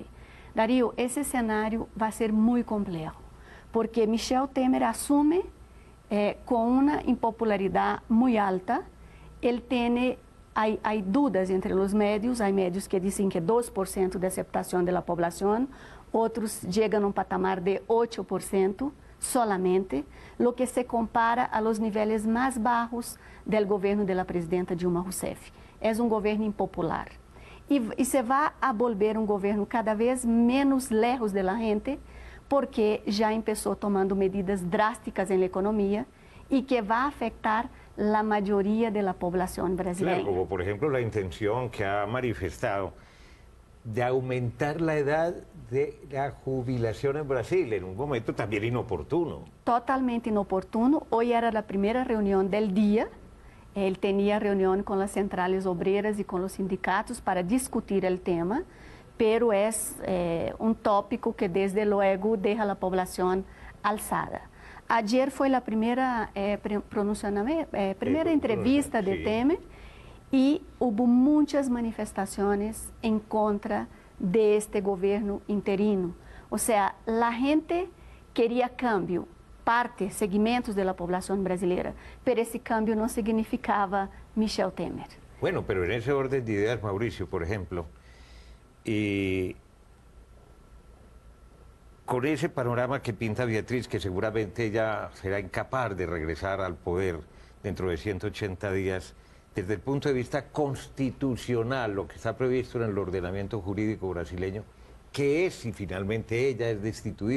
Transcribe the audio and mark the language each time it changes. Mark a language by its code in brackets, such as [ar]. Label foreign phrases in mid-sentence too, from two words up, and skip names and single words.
[pt] Darío, esse cenário vai ser muito complexo, porque Michel Temer assume com uma impopularidade muito alta. Ele tem, há dúvidas entre os médios, há médios que dizem que 2% de aceitação da população, outros chegam a um patamar de 8%. [es] Solamente, lo que se compara a los [pt] níveis mais baixos do governo da presidenta Dilma Rousseff. É governo impopular. E se vai a volver governo cada vez menos lejos da gente, porque já começou tomando medidas drásticas na economia e que vai afetar a maioria da população brasileira. [es] Claro, como [pt] por exemplo a intenção que [es] ha manifestado de aumentar la edad de la jubilación en Brasil, en un momento también inoportuno. Totalmente inoportuno. Hoy era la primera reunión del día. Él tenía reunión con las centrales obreras y con los sindicatos para discutir el tema, pero es un tópico que desde luego deja a la población alzada. Ayer fue la primera, primera entrevista de Temer, [pt] e houve muitas manifestações em contra deste governo interino. Ou seja, a gente queria cambio, segmentos da população brasileira, mas esse cambio não significava Michel Temer. [es] Bueno, pero en ese orden de ideas, Mauricio, por ejemplo, con ese panorama que pinta Beatriz, que seguramente ella será incapaz de regresar al poder dentro de 180 días, desde el punto de vista constitucional, lo que está previsto en el ordenamiento jurídico brasileño, ¿qué es si finalmente ella es destituida?